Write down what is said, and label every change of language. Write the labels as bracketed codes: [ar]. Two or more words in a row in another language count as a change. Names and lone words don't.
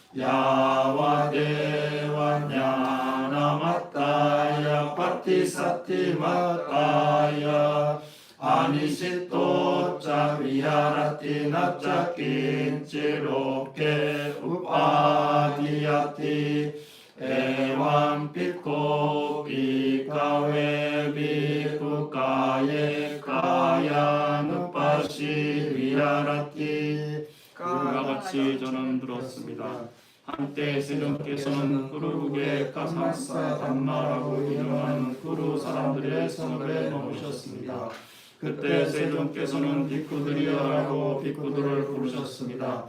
[pi] Yavadeva Jnanamataya Patisati Mataya Anisito ca viharati naca kinciloke upadiyati evam bhikkhu bhikkhave bhikkhu kaye kayanupasi viharati [ko] 그와 같이 저는 들었습니다. 한때 세존께서는 구루국의 가상사 단마라고 이름하는 구루 사람들의 성읍에 머무셨습니다. 그때 세존께서는 비쿠들이여라고 비쿠들을 부르셨습니다.